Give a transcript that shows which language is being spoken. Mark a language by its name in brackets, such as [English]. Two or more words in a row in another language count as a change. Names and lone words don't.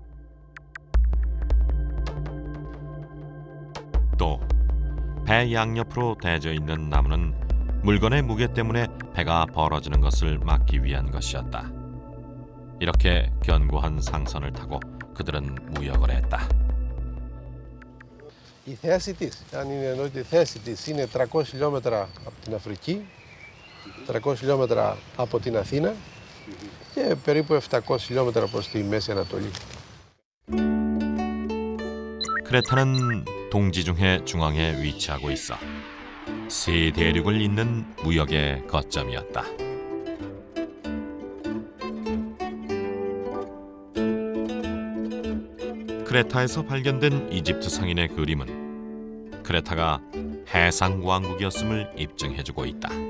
[Korean] 또 배 양옆으로 대져 있는 나무는 물건의 무게 때문에 배가 벌어지는 것을 막기 위한 것이었다. 이렇게 견고한 상선을 타고 그들은 무역을 했다. [Greek] Η θέση της, αν είναι ενώ η θέση της είναι 300 χιλιόμετρα από την Αφρική, 300 χιλιόμετρα από την Αθήνα και περίπου 700 χιλιόμετρα προς τη Μέση Ανατολή. [Korean] 크레타는 동지중해 중앙에 위치하고 있어 세 대륙을 잇는 무역의 거점이었다. 크레타에서 발견된 이집트 상인의 그림은 크레타가 해상 왕국이었음을 입증해주고 있다.